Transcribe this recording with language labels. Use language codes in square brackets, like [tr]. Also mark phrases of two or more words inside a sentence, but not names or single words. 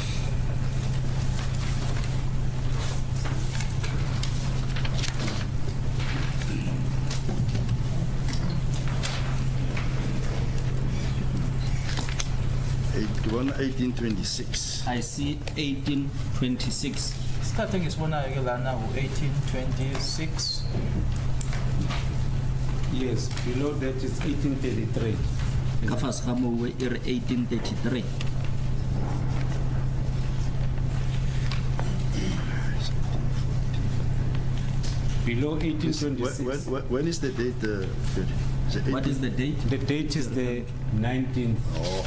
[en] One 1826. I see 1826. Starting is one lana 1826. Yes, below that is 1833. [nso] ka fase ga moo e re 1833 [en] below 1826. When is the date? What is the date? The date is the 19th. Oh,